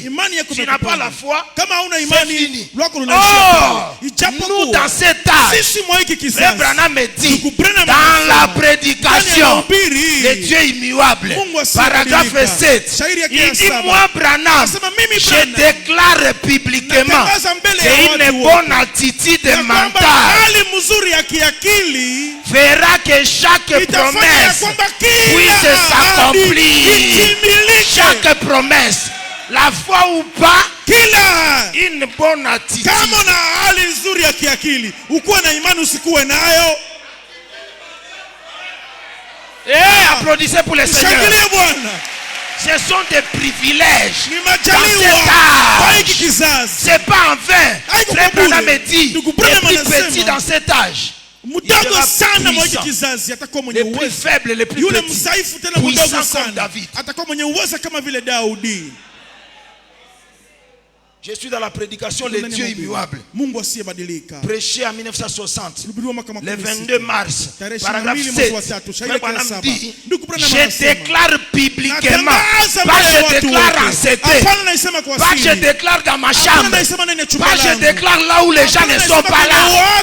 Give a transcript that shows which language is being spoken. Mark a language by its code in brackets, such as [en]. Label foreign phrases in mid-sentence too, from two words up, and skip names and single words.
[fr] Tu n'as pas la foi, c'est fini. Oh, nous dans cet âge, Frère Branham me dit, dans la prédication, le Dieu immuable, paragraphe 7, il dit, moi Branham, je déclare publiquement que une bonne attitude mentale fera que chaque promesse puisse s'accomplir. Chaque promesse, la foi ou pas, une bonne attitude. [sw] Kama na hali nzuri ya kiakili, ukuwe na imani usikuwe nayo. [fr] Applaudissez pour les seigneurs. Ce sont des privilèges dans cet âge. C'est pas en vain. Frère Branham me dit, les plus petits dans cet âge, [sw] mdogo sana mwa kizazi atakuwa mwenye uwezo. [fr] Les plus faibles, les plus [sw] yule [fr] petits, [sw] mzaifu tena mdogo sana atakuwa mwenye uwezo kama vile Daudi. [fr] Je suis dans la prédication le Dieu immuable. [sw] Mungu asiyebadilika. [fr] Prêché en 1960. Le 22 mars. Paragraphe 7. Je déclare publiquement. Pas je déclare en secret. Pas je déclare dans ma chambre. Pas je déclare là où les gens ne sont pas là.